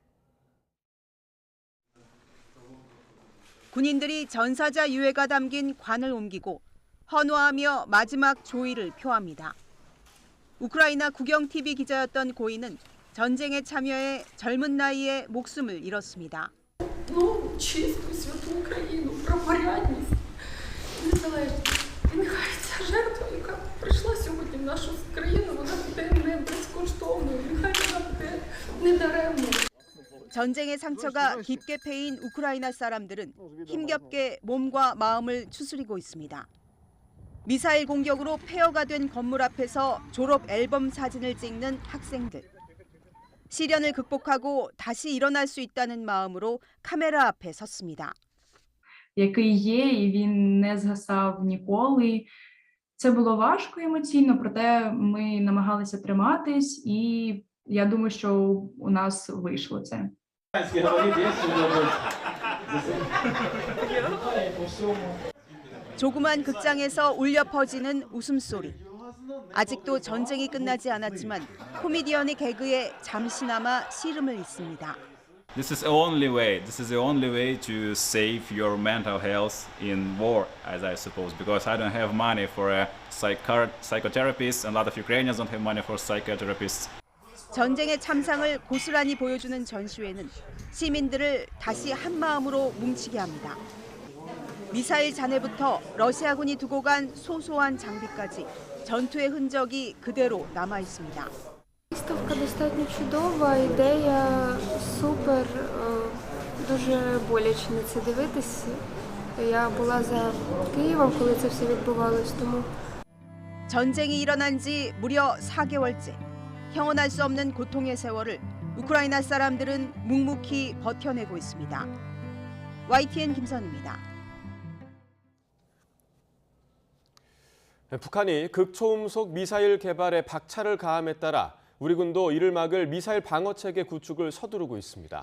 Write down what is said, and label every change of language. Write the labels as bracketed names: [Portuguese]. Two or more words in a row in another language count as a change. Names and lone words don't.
[Korean] 군인들이 전사자 유해가 담긴 관을 옮기고 헌화하며 마지막 조의를 표합니다. 우크라이나 국영-TV 기자였던 고인은 전쟁에 참여해 젊은 나이에 목숨을 잃었습니다. [Ukrainian] Ну, чисту, святу Україну, про порядність, незалежність. І нехай ця жертва, яка прийшла сьогодні в нашу країну, вона буде не безкоштовною, нехай вона буде недаремною. [Korean] 전쟁의 상처가 깊게 패인 우크라이나 사람들은 힘겹게 몸과 마음을 추스리고 있습니다. 미사일 공격으로 폐허가 된 건물 앞에서 졸업 앨범 사진을 찍는 학생들. 시련을 극복하고 다시 일어날 수 있다는 마음으로 카메라 앞에 섰습니다. [Ukrainian] Який є, і він не згасав ніколи. Це було важко емоційно, проте ми намагалися триматись, і я думаю, що у нас вийшло це. [Korean] 조그만 극장에서 울려 퍼지는 웃음소리. 아직도 전쟁이 끝나지 않았지만 코미디언의 개그에 잠시나마 씨름을 잇습니다. [English] This is the only way. This is the only way to save your mental health in war, as I suppose, because I don't have money for a psychotherapist, and a lot of Ukrainians don't have money for psychotherapists. [Korean] 전쟁의 참상을 고스란히 보여주는 전시회는 시민들을 다시 한 마음으로 뭉치게 합니다. 미사일 잔해부터 러시아군이 두고 간 소소한 장비까지 전투의 흔적이 그대로 남아 있습니다. [Ukrainian] Виставка достатньо чудова, ідея супер, дуже боляче на це дивитися. Я була за Києвом, коли це все відбувалось, тому [Korean] 전쟁이 일어난 지 무려 4개월째. 형언할 수 없는 고통의 세월을 우크라이나 사람들은 묵묵히 버텨내고 있습니다. YTN 김선입니다. 북한이 극초음속 미사일 개발에 박차를 가함에 따라 우리 군도 이를 막을 미사일 방어체계 구축을 서두르고 있습니다.